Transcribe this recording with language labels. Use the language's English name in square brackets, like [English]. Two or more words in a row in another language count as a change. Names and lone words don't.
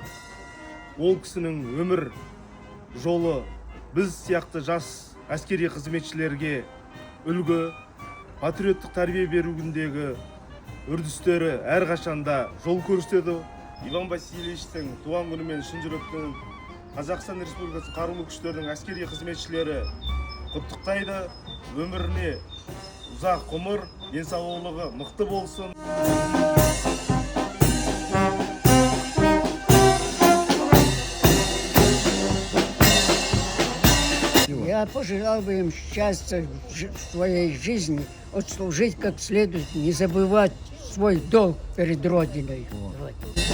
[Kazakh] Ол кісінің өмір жолы біз сияқты жас әскери қызметшілерге үлгі, патриоттық тәрбие беруіндегі үрдістері әрқашанда жол көрсетеді. Иван Васильевичтің туған күнімен шын жүректен Қазақстан Республикасы қарулы күштерінің әскери қызметшілері құттықтайды. Өміріне ұзақ ғұмыр, денсаулығы мықты болсын. [Russian] Я пожелал бы им счастья в своей жизни, отслужить как следует, не забывать свой долг перед Родиной.